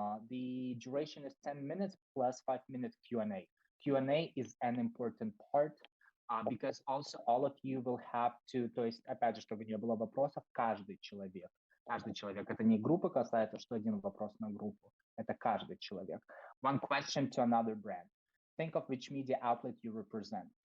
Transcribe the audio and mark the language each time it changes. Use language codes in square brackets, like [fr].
[en] The duration is 10 minutes plus 5-minute Q&A. Q&A is an important part because also all of you will have to, [ru] то есть, опять же, чтобы не было вопросов, каждый человек, это не группа касается, что один вопрос на группу, это каждый человек. [en] One question to another brand. Think of which media outlet you represent.